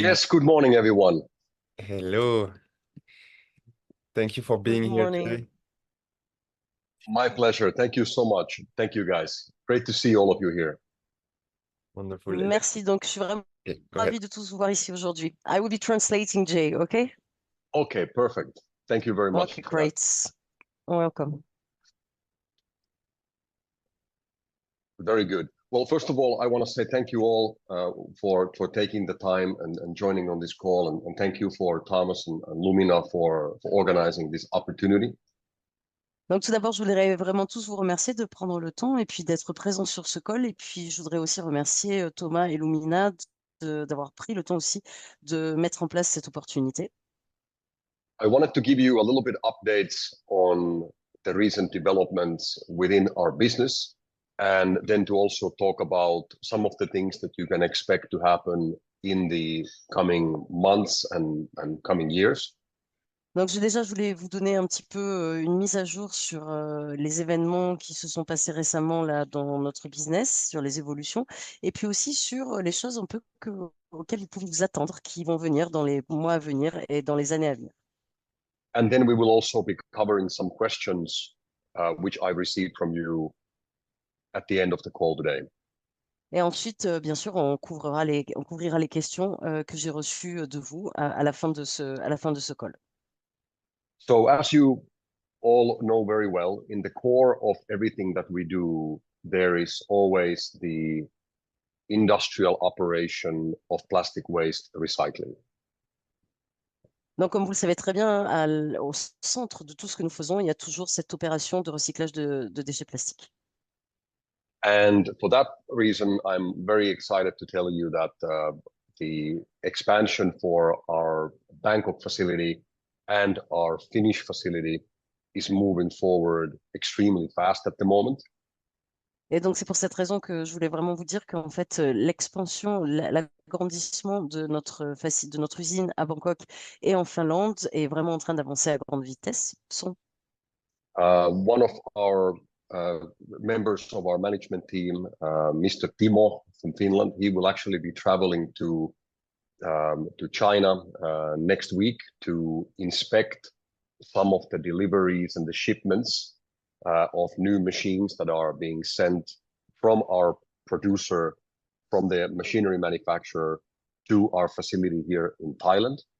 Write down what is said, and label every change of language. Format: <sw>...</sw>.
<en>Yes, good morning, everyone. Hello. Thank you for being Good here morning. today. My pleasure. Thank you so much. Thank you, guys. Great to see all of you here. Wonderful.</en> <fr>Merci, donc je suis vraiment</fr> <en>Okay, go ahead.</en> <fr>ravie de tous vous voir ici aujourd'hui.</fr> <en>I will be translating Jay, okay? Okay, perfect. Thank you very much. Okay, for that. great. Welcome. Very good. Well, first of all, I want to say thank you all for taking the time and joining on this call, and thank you for Thomas and Lumina for organizing this opportunity.</en> <fr>Donc tout d'abord, je voudrais vraiment tous vous remercier de prendre le temps et puis d'être présents sur ce call. Et puis je voudrais aussi remercier Thomas et Lumina d'avoir pris le temps aussi de mettre en place cette opportunité.</fr> <en>I wanted to give you a little bit updates on the recent developments within our business, and then to also talk about some of the things that you can expect to happen in the coming months and coming years.</en> <fr>Donc je voulais vous donner un petit peu une mise à jour sur les événements qui se sont passés récemment là dans notre business, sur les évolutions, et puis aussi sur les choses un peu auxquelles vous pouvez vous attendre, qui vont venir dans les mois à venir et dans les années à venir.</fr> <en>And then we will also be covering some questions which I received from you at the end of the call today.</en> <fr>Et ensuite, bien sûr, on couvrira les questions que j'ai reçues de vous à la fin de ce call.</fr> <en>So as you all know very well, in the core of everything that we do, there is always the industrial operation of plastic waste recycling.</en> <fr>Donc, comme vous le savez très bien, au centre de tout ce que nous faisons, il y a toujours cette opération de recyclage de déchets plastiques.</fr> <en>And for that reason, I'm very excited to tell you that the expansion for our Bangkok facility and our Finnish facility is moving forward extremely fast at the moment.</en> <fr>Et donc, c'est pour cette raison que je voulais vraiment vous dire qu'en fait, l'expansion, l'agrandissement de notre usine à Bangkok et en Finlande est vraiment en train d'avancer à grande vitesse.</fr> <en>One of our members of our management team, Mr. Timo from Finland, he will actually be traveling to China next week to inspect some of the deliveries and the shipments of new machines that are being sent from our producer, from the machinery manufacturer to our facility here in Thailand.</en>